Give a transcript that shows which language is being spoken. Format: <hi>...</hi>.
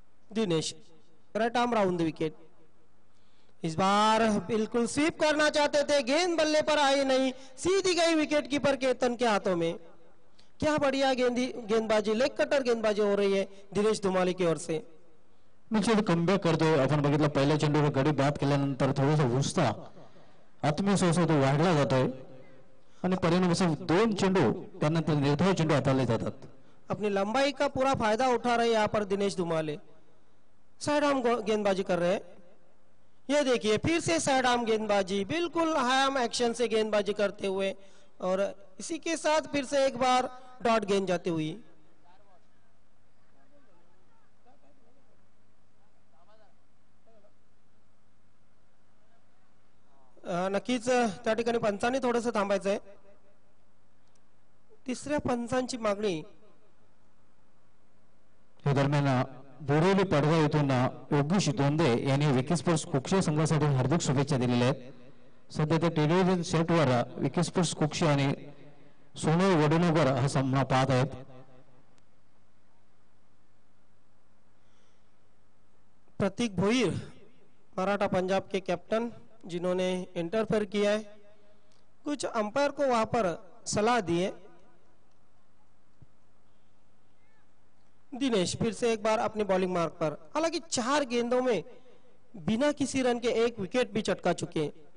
<hi>Dinesh right arm round the wicket. इस बार बिल्कुल SVEEP करना चाहते थे, गेंद बल्ले पर आई नहीं, सीधी गई विकेट कीपर केतन के हाथों में. क्या बढ़िया गेंदबाजी, लेग कटर गेंदबाजी हो रही है दिनेश धुमाले की ओर से.</hi> <mr>निश्चित कमबॅक करतोय. आपण बघितलं पहिल्या चेंडूवर गडी बाद केल्यानंतर थोडासा उत्साह, आत्मविश्वास तो वाढला जातोय आणि परिणामाचं 2 चेंडू त्यानंतर निर्धाव चेंडू हाताळले जातात.</mr> <hi>अपनी लंबाई का पूरा फायदा उठा रहे यहाँ पर दिनेश धुमाले. साइड आर्म गेंदबाजी कर रहे हैं. ये देखिए फिर से साइड आर्म गेंदबाजी, बिल्कुल हाई आर्म एक्शन से गेंदबाजी करते हुए, और इसी के साथ फिर से एक बार डॉट गेंद जाती हुई.</hi> <mr>नक्कीच त्या ठिकाणी पंचांनी थोडंसं थांबायचंय. तिसऱ्या पंचांची मागणी. दरम्यान बोरिवली पडगाव येथून योगेश दोंदे यांनी विकी स्पोर्ट्स कुक्षे संघासाठी हार्दिक शुभेच्छा दिलेल्या आहेत. सध्या त्या टेलिव्हिजन सेटवर विकी स्पोर्ट्स कुक्षे आणि सोनई वडुनगर हा सामना पाहत आहेत.</mr> <hi>प्रतीक भोईर मराठा पंजाब के कैप्टन, जिन्होंने इंटरफेयर किया है, कुछ अंपायर को वहां पर सलाह दी है. दिनेश फिर से एक बार अपनी बॉलिंग मार्क पर. हालांकि 4 गेंदों में बिना किसी रन के 1 विकेट भी चटका चुके हैं.</hi>